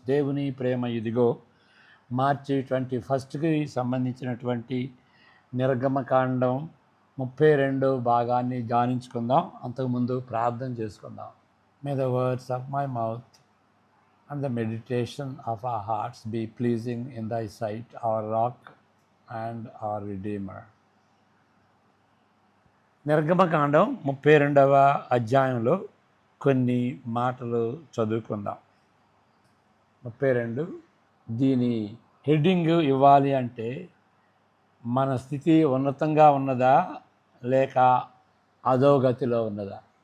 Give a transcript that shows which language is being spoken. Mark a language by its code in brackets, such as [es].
[te] దేవుని ప్రేమ ఇదిగో మార్చి 21కి సంబంధించినటువంటి నిర్గమకాండం 32 భాగాన్ని ధ్యానించుకుందాం. అంతకుముందు ప్రార్థన చేసుకుందాం. [en] May the words of my mouth and the meditation of our hearts be pleasing in thy sight, our rock and our redeemer. [te] నిర్గమకాండం 32వ అధ్యాయంలో కొన్ని మాటలు చదువుకుందాం. 32 దీని హెడ్డింగ్ ఇవ్వాలి అంటే మన స్థితి ఉన్నతంగా ఉన్నదా లేక అధోగతిలో ఉన్నదా.